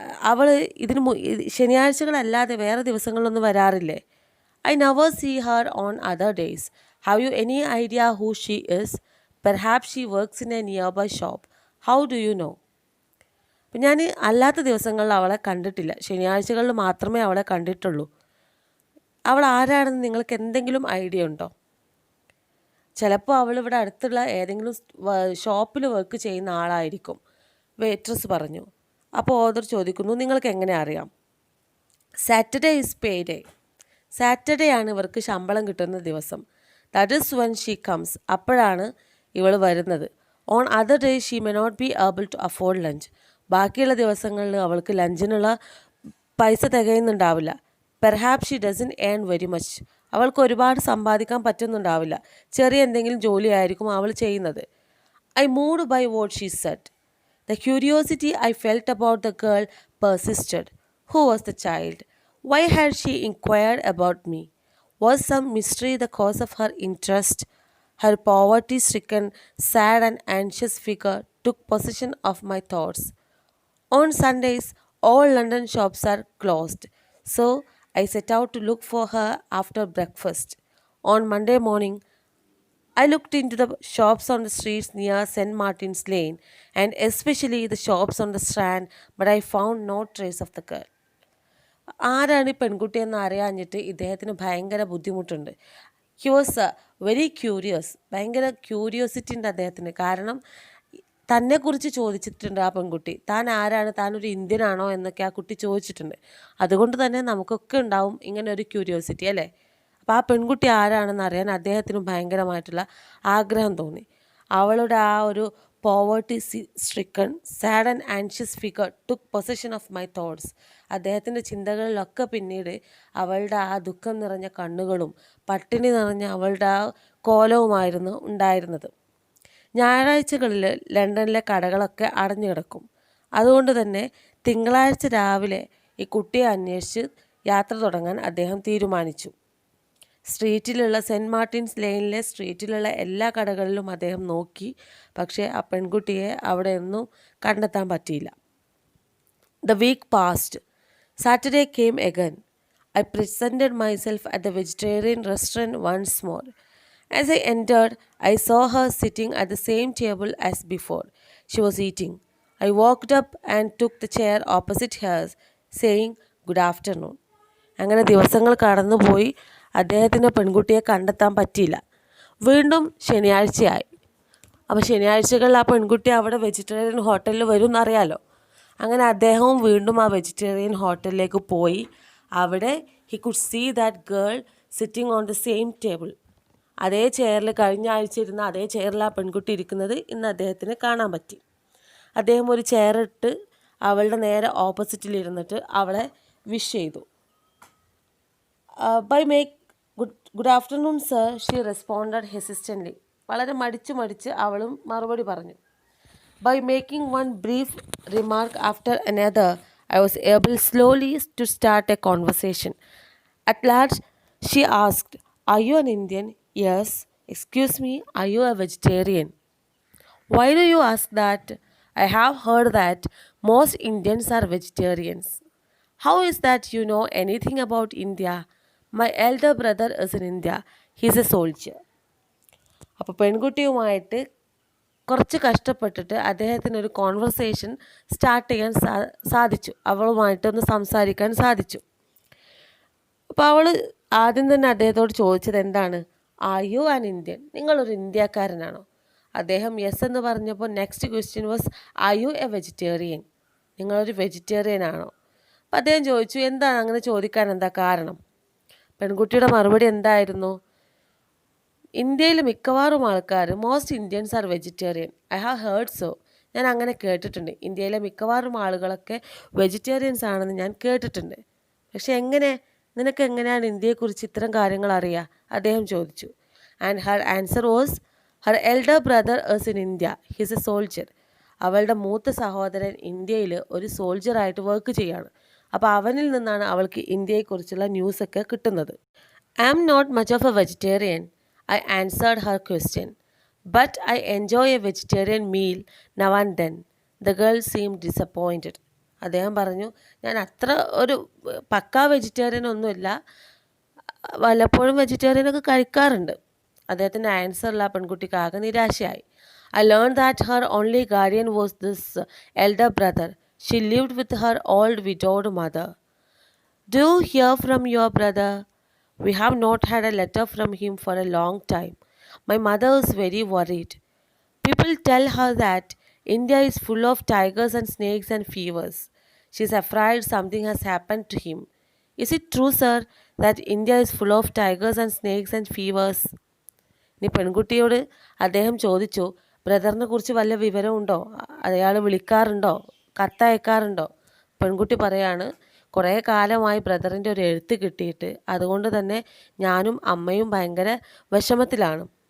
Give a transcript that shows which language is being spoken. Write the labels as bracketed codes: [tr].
[ml] അവൾ ശനിയാഴ്ചകളല്ലാതെ വേറെ ദിവസങ്ങളിലൊന്നും വരാറില്ലേ? [en] "I never see her on other days. Have you any idea who she is? Perhaps she works in a nearby shop. How do you know?" [ml] അപ്പം ഞാൻ അല്ലാത്ത ദിവസങ്ങളിൽ അവളെ കണ്ടിട്ടില്ല, ശനിയാഴ്ചകളിൽ മാത്രമേ അവളെ കണ്ടിട്ടുള്ളൂ. അവൾ ആരാണെന്ന് നിങ്ങൾക്ക് എന്തെങ്കിലും ഐഡിയ ഉണ്ടോ? ചിലപ്പോൾ അവൾ ഇവിടെ അടുത്തുള്ള ഏതെങ്കിലും ഷോപ്പിൽ വർക്ക് ചെയ്യുന്ന ആളായിരിക്കും, വെയിട്രസ് പറഞ്ഞു. അപ്പോൾ ഓദർ ചോദിക്കുന്നു, നിങ്ങൾക്ക് എങ്ങനെ അറിയാം? [en] "Saturday is payday. [ml] സാറ്റർഡേ ആണ് ഇവർക്ക് ശമ്പളം കിട്ടുന്ന ദിവസം. [en] That is when she comes. [ml] അപ്പോഴാണ് ഇവൾ വരുന്നത്. [en] On other days she may not be able to afford lunch. [ml] ബാക്കിയുള്ള ദിവസങ്ങളിൽ അവൾക്ക് ലഞ്ചിനുള്ള പൈസ തികയുന്നുണ്ടാവില്ല. [en] Perhaps she doesn't earn very much. [ml] അവൾക്ക് ഒരുപാട് സമ്പാദിക്കാൻ പറ്റുന്നുണ്ടാവില്ല, ചെറിയ എന്തെങ്കിലും ജോലിയായിരിക്കും അവൾ ചെയ്യുന്നത്. [en] I moved by what she said. The curiosity I felt about the girl persisted. Who was the child? Why had she inquired about me? Was some mystery the cause of her interest? Her poverty-stricken, sad and anxious figure took possession of my thoughts. On Sundays, all London shops are closed, so I set out to look for her after breakfast. On Monday morning, I looked into the shops on the streets near St. Martin's Lane, and especially the shops on the Strand, but I found no trace of the girl. [ml] ആരാണ് ഈ പെൺകുട്ടിയെന്ന് അറിയാഞ്ഞിട്ട് ഇദ്ദേഹത്തിന് ഭയങ്കര ബുദ്ധിമുട്ടുണ്ട്. [en] He was very curious. [ml] ഭയങ്കര curiosity ഉണ്ട് അദ്ദേഹത്തിന്. കാരണം തന്നെക്കുറിച്ച് ചോദിച്ചിട്ടുണ്ട് ആ പെൺകുട്ടി. താൻ ആരാണ്, താനൊരു ഇന്ത്യനാണോ എന്നൊക്കെ ആ കുട്ടി ചോദിച്ചിട്ടുണ്ട്. അതുകൊണ്ട് തന്നെ നമുക്കൊക്കെ ഉണ്ടാവും ഇങ്ങനെ ഒരു ക്യൂരിയോസിറ്റി, അല്ലേ? അപ്പോൾ ആ പെൺകുട്ടി ആരാണെന്ന് അറിയാൻ അദ്ദേഹത്തിന് ഭയങ്കരമായിട്ടുള്ള ആഗ്രഹം തോന്നി. അവളുടെ ആ ഒരു [en] Poverty stricken, sad and anxious figure took possession of my thoughts. [ml] അദ്ദേഹത്തിൻ്റെ ചിന്തകളിലൊക്കെ പിന്നീട് അവളുടെ ആ ദുഃഖം നിറഞ്ഞ കണ്ണുകളും പട്ടിണി നിറഞ്ഞ അവളുടെ ആ കോലവുമായിരുന്നു ഉണ്ടായിരുന്നത്. ഞായറാഴ്ചകളിൽ ലണ്ടനിലെ കടകളൊക്കെ അടഞ്ഞു കിടക്കും. അതുകൊണ്ട് തന്നെ തിങ്കളാഴ്ച രാവിലെ ഈ കുട്ടിയെ അന്വേഷിച്ച് യാത്ര തുടങ്ങാൻ അദ്ദേഹം തീരുമാനിച്ചു. സ്ട്രീറ്റിലുള്ള സെൻറ്റ് മാർട്ടിൻസ് ലെയിനിലെ സ്ട്രീറ്റിലുള്ള എല്ലാ കടകളിലും അദ്ദേഹം നോക്കി, പക്ഷേ ആ പെൺകുട്ടിയെ അവിടെ ഒന്നും കണ്ടെത്താൻ പറ്റിയില്ല. [en] The week passed. Saturday came again. I presented myself at the vegetarian restaurant once more. As I entered, I saw her sitting at the same table as before. She was eating. I walked up and took the chair opposite hers, saying, "Good afternoon." [ml] അങ്ങനെ ദിവസങ്ങൾ കടന്നുപോയി. അദ്ദേഹത്തിന് പെൺകുട്ടിയെ കണ്ടെത്താൻ പറ്റിയില്ല. വീണ്ടും ശനിയാഴ്ചയായി. അപ്പോൾ ശനിയാഴ്ചകളിൽ ആ പെൺകുട്ടി അവിടെ വെജിറ്റേറിയൻ ഹോട്ടലിൽ വരും എന്നറിയാലോ. അങ്ങനെ അദ്ദേഹവും വീണ്ടും ആ വെജിറ്റേറിയൻ ഹോട്ടലിലേക്ക് പോയി. അവിടെ [en] He could see that girl sitting on the same table. [ml] അതേ ചെയറിൽ, കഴിഞ്ഞ ആഴ്ച ഇരുന്ന അതേ ചെയറിൽ ആ പെൺകുട്ടി ഇരിക്കുന്നത് ഇന്ന് അദ്ദേഹത്തിന് കാണാൻ പറ്റി. അദ്ദേഹം ഒരു ചെയറിട്ട് അവളുടെ നേരെ ഓപ്പോസിറ്റിലിരുന്നിട്ട് അവളെ വിഷ് ചെയ്തു. [en] By make good afternoon sir, she responded hesitantly. [ml] വളരെ മടിച്ച് അവളും മറുപടി പറഞ്ഞു. [en] By making one brief remark after another, I was able slowly to start a conversation. At last, she asked, "Are you an Indian?" "Yes." "Excuse me, are you a vegetarian?" "Why do you ask that? I have heard that most Indians are vegetarians." "How is that you know anything about India?" "My elder brother is in India. He's a soldier." [ml] അപ്പോൾ പെൺകുട്ടിയുമായിട്ട് കുറച്ച് കഷ്ടപ്പെട്ടിട്ട് അദ്ദേഹത്തിനൊരു conversation start ചെയ്യാൻ സാധിച്ചു. അവളുമായിട്ടൊന്ന് സംസാരിക്കാൻ സാധിച്ചു. അപ്പോൾ അവൾ ആദ്യം തന്നെ അദ്ദേഹത്തോട് ചോദിച്ചത് എന്താണ്? [en] "Are you an Indian?" [ml] നിങ്ങളൊരു ഇന്ത്യക്കാരനാണോ? അദ്ദേഹം [en] yes [ml] എന്ന് പറഞ്ഞപ്പോൾ [en] Next question was, "are you a vegetarian?" [ml] നിങ്ങളൊരു വെജിറ്റേറിയൻ ആണോ? അപ്പോൾ അദ്ദേഹം ചോദിച്ചു, എന്താണ് അങ്ങനെ ചോദിക്കാൻ എന്താ കാരണം? പെൺകുട്ടിയുടെ മറുപടി എന്തായിരുന്നു? ഇന്ത്യയിൽ മിക്കവാറും ആൾക്കാർ, [en] Most Indians are vegetarian. I have heard so. [ml] ഞാൻ അങ്ങനെ കേട്ടിട്ടുണ്ട്. ഇന്ത്യയിലെ മിക്കവാറും ആളുകളൊക്കെ വെജിറ്റേറിയൻസ് ആണെന്ന് ഞാൻ കേട്ടിട്ടുണ്ട്. പക്ഷെ നിനക്ക് എങ്ങനെയാണ് ഇന്ത്യയെക്കുറിച്ച് ഇത്തരം കാര്യങ്ങൾ അറിയുക? അദ്ദേഹം ചോദിച്ചു. [en] And her answer was, her elder brother is in India. His a soldier. [ml] അവളുടെ മൂത്ത സഹോദരൻ ഇന്ത്യയിൽ ഒരു സോൾജറായിട്ട് വർക്ക് ചെയ്യാണ്. അപ്പോൾ അവനിൽ നിന്നാണ് അവൾക്ക് ഇന്ത്യയെക്കുറിച്ചുള്ള ന്യൂസൊക്കെ കിട്ടുന്നത്. [en] I am not much of a vegetarian, I answered her question, but I enjoy a vegetarian meal now and then. The girl seemed disappointed. [ml] അദ്ദേഹം പറഞ്ഞു, ഞാൻ അത്ര ഒരു പക്കാ വെജിറ്റേറിയൻ ഒന്നുമില്ല, വല്ലപ്പോഴും വെജിറ്റേറിയനൊക്കെ കഴിക്കാറുണ്ട്. അദ്ദേഹത്തിൻ്റെ ആൻസറിൽ ആ പെൺകുട്ടിക്ക് ആകെ നിരാശയായി. [en] I learned that her only guardian was this elder brother. She lived with her old widowed mother. Do you hear from your brother? We have not had a letter from him for a long time. My mother is very worried. People tell her that India is full of tigers and snakes and fevers. She is afraid something has happened to him. Is it true, sir, that India is full of tigers and snakes and fevers? [ml] ഇനി പെൺകുട്ടിയോട് അദ്ദേഹം ചോദിച്ചു, ബ്രദറിനെ കുറിച്ച് വല്ല വിവരമുണ്ടോ? അയാൾ വിളിക്കാറുണ്ടോ? കത്തയക്കാറുണ്ടോ? പെൺകുട്ടി പറയാണ്, കുറേ കാലമായി ബ്രദറിൻ്റെ ഒരു എഴുത്ത് കിട്ടിയിട്ട്, അതുകൊണ്ട് തന്നെ ഞാനും അമ്മയും ഭയങ്കര വിഷമത്തിലാണ്.